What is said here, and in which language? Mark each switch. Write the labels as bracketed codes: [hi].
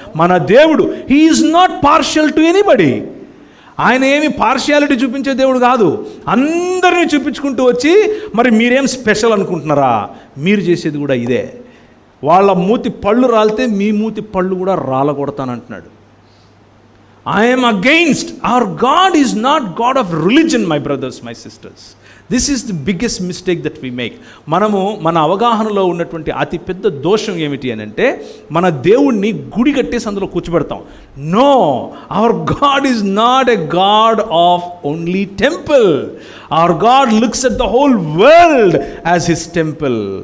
[te] మన దేవుడు, [en] He is not partial to anybody. [te] ఆయన ఏమి పార్షియాలిటీ చూపించే దేవుడు కాదు. అందరినీ చూపించుకుంటూ వచ్చి, మరి మీరేం స్పెషల్ అనుకుంటున్నారా? మీరు చేసేది కూడా ఇదే. వాళ్ళ మూతి పళ్ళు రాలితే మీ మూతి పళ్ళు కూడా రాలగొడతానంటున్నాడు. [en] I am against. Our God is not God of religion, my brothers, my sisters. This is the biggest mistake that we make. [te] మనము మన అవగాహనలో ఉన్నటువంటి అతి పెద్ద దోషం ఏమిటి అని అంటే, మన దేవుణ్ణి గుడి కట్టేసి అందులో కూర్చోబెడతాం. [en] No, our God is not a god of only temple. Our God looks at the whole world as his temple.